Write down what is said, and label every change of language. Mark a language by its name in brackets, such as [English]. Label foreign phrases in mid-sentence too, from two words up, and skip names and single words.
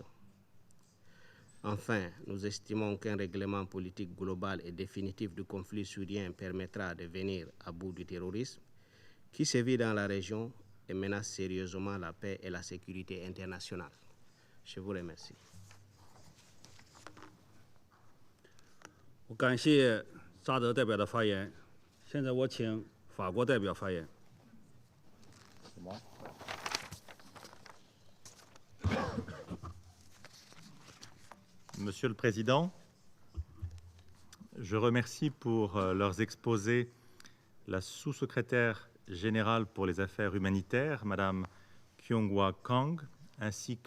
[French] Enfin, nous estimons qu'un règlement politique global et définitif du conflit syrien permettra de venir à bout du terrorisme qui sévit dans la région et menace sérieusement la paix et la sécurité internationale. Je vous remercie. [Chinese] 我感谢扎德代表的发言。现在我请法国代表发言。 [French] Monsieur le Président, je remercie pour leurs exposés la sous-secrétaire générale pour les affaires humanitaires, Madame Kyung-Hwa Kang, ainsi que